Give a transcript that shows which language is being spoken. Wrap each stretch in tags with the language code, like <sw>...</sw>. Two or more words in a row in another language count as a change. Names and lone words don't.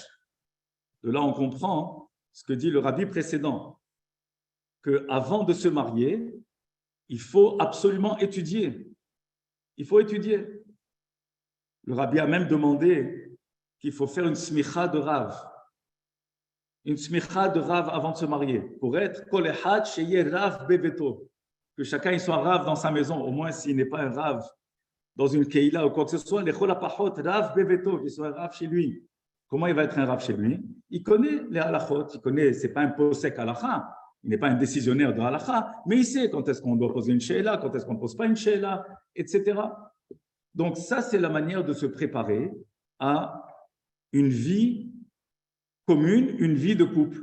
<fr>De là, on comprend ce que dit le rabbi précédent, qu'avant de se marier, il faut absolument étudier. Il faut étudier. Le rabbi a même demandé qu'il faut faire une smicha de Rav. Une smicha de Rav avant de se marier, pour être</fr> <he>כל אחד שיהיה רב בביתו.</he> <fr>Que chacun il soit Rav dans sa maison, au moins s'il n'est pas un Rav dans une keila ou quoi que ce soit,</fr> <he>לכל הפחות רב בביתו,</he> <fr>qu'il soit un Rav chez lui. Comment il va être un Rav chez lui? Il connaît les halachot, il connaît, c'est pas un</fr> <he>פוסק הלכה,</he> <fr>il n'est pas un décisionnaire de halacha, mais il sait quand est-ce qu'on doit poser une sheila, quand est-ce qu'on ne pose pas une sheila, etc. Donc ça, c'est la manière de se préparer à une vie commune, une vie de couple.</fr>